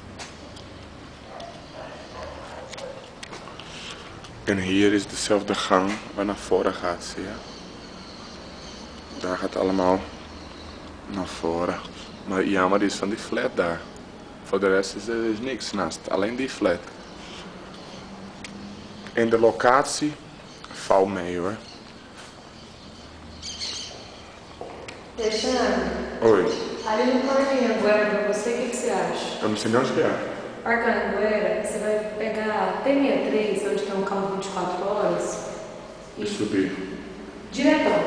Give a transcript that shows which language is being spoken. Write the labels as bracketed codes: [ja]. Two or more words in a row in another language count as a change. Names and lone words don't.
[nl] En hier is dezelfde gang waar naar voren gaat, zie je. Daar gaat allemaal naar voren. Maar jammer is van die flat daar. Voor de rest is er niks naast, alleen die flat. En de locatie valt mee hoor. [pt] Oi. Ali no Parque Anhanguera, pra você, o que você acha? Eu não sei nem onde que é. Parque Anhanguera, você vai pegar a T63, onde tem um campo 24 horas, E subir. diretão.